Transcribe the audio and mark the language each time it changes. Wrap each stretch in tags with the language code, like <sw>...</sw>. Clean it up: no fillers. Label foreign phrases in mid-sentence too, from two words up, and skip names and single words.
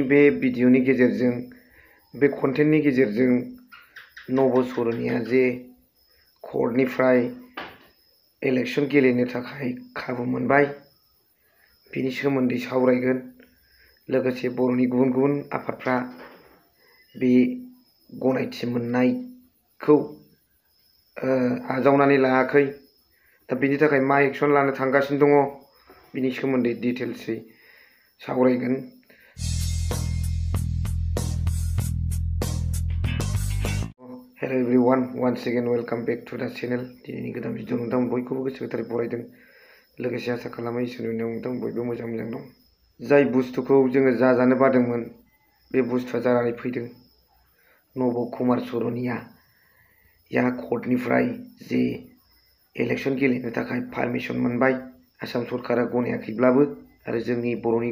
<brx>बे भिडिअनि गेजेरजों बे कन्टेन्टनि गेजेरजों नब'चरनिया जे कर्टनिफ्राय इलेक्शन गेलेनो थाखाय खाबु मोनबाय बिनि सोमोन्दै सावरायगोन लोगोसे बर'नि गुबुन गुबुन आफादफ्रा बे गनायथि मोननायखौ आजावनानै लायाखै दा बिनि थाखाय मा एक्शन लानो थांगासिनो दङ बिनि सोमोन्दै डिटेल्सै सावरायगोन।</brx> <en>Hello everyone once again welcome back to the channel</en> <brx>दिनैनि गोदान भिडिअ नोंथां बयखौबो गोसो गोथारै बरायदों लोगोसे आसा खालामो इसोरनि अननायाव नोंथां बयबो मोजां दं जाय बुस्थुखौ जोङो जाजानो बादोंमोन बे बुस्थुआ जानानै फैदों नब'चरनिया कर्टनिफ्राय जे इलेक्शन गेलेनो थाखाय पारमिशन मोनबाय आसाम सरकारा गनायाखैब्लाबो आरो जोंनि बर'नि</brx>